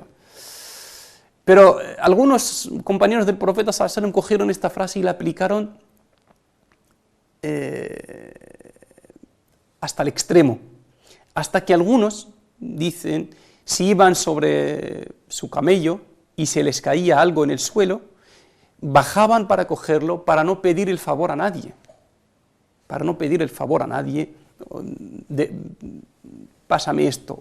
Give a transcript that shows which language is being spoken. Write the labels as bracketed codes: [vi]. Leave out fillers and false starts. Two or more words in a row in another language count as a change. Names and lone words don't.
[es] Pero algunos compañeros del profeta [ar] صلى الله عليه وسلم [es] cogieron esta frase y la aplicaron hasta el extremo, hasta que algunos dicen, si iban sobre su camello y se les caía algo en el suelo, bajaban para cogerlo, para no pedir el favor a nadie, pásame esto.